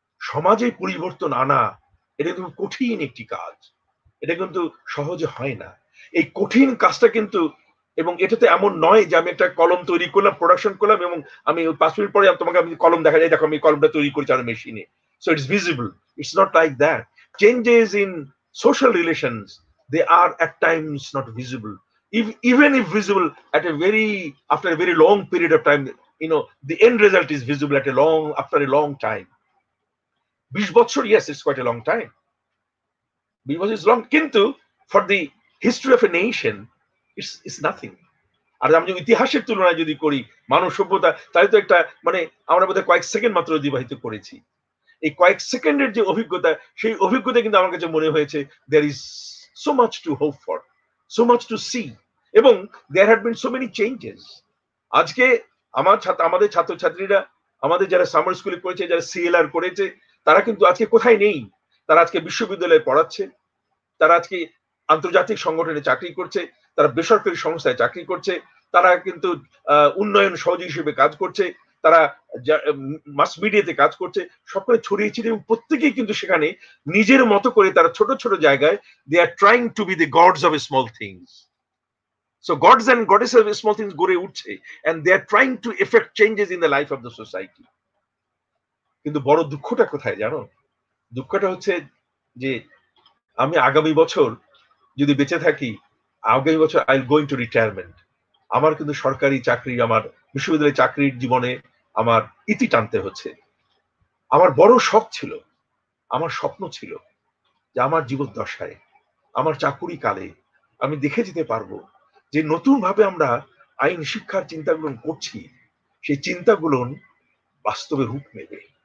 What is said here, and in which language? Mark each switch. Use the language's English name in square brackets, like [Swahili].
[Bangla] সমাজে পরিবর্তন আনা, এটা কিন্তু কঠিন একটি কাজ, এটা কিন্তু সহজে হয় না। এই কঠিন কাজটা কিন্তু, এবং এটাতে এমন নয় যে আমি একটা কলম তৈরি করলাম, প্রোডাকশন করলাম, এবং আমি 5 মিনিট পরে তোমাকে আমি কলম দেখা যায়, দেখো আমি কলমটা তৈরি করেছি আমার মেশিনে, [English] So it's visible. It's not like that. Changes in social relations, they are at times not visible. Even if visible after a very long period of time, the end result is visible after a long time. 20 বছর, yes, it's quite a long time. 20 বছর is long, [Bangla] কিন্তু [English] for the history of a nation, it's nothing. [Bangla] আর আমি ইতিহাসের তুলনায় যদি করি মানব সভ্যতা, তাহলে তো একটা মানে আমরা বোধহয় কয়েক সেকেন্ড মাত্র অতিবাহিত করেছি। এই কয়েক সেকেন্ডের যে অভিজ্ঞতা, সেই অভিজ্ঞতা কিন্তু আমার কাছে মনে হয়েছে [English] there is so much to hope for, so much to see, [Bangla] এবং [English] there had been so many changes. [Bangla] আজকে আমাদের ছাত্রছাত্রীরা, আমাদের যারা সামার স্কুলে করেছে, যারা সিএলআর করেছে, তারা কিন্তু আজকে কোথায় নেই। তারা আজকে বিশ্ববিদ্যালয়ে পড়াচ্ছে, তারা আজকে আন্তর্জাতিক সংগঠনে চাকরি করছে, তারা বেসরকারি সংস্থায় চাকরি করছে, তারা কিন্তু উন্নয়ন সহযোগী হিসেবে কাজ করছে, তারা মাস মিডিয়াতে কাজ করছে, সকলে ছড়িয়ে ছিটিয়ে, এবং প্রত্যেকেই কিন্তু সেখানে নিজের মতো করে তারা ছোট ছোট জায়গায় [English] They are trying to be the gods of small things. So gods and goddesses of small things [Bangla] গড়ে উঠছে, [English] and they are trying to effect changes in the life of the society. [Bangla] কিন্তু বড় দুঃখটা কোথায় জানো? দুঃখটা হচ্ছে যে আমি আগামী বছর যদি বেঁচে থাকি, আগামী বছর [English] I will go into retirement. [Bangla] আমার কিন্তু সরকারি চাকরি, আমার বিশ্ববিদ্যালয়ের চাকরির জীবনে আমার ইতি টানতে হচ্ছে। আমার বড় শখ ছিল, আমার স্বপ্ন ছিল যে আমার জীবদ্দশায়, আমার চাকুরি কালে আমি দেখে যেতে পারবো যে নতুন ভাবে আমরা আইন শিক্ষার চিন্তাগুলো করছি, সেই চিন্তাগুলো বাস্তবে রূপ নেবে।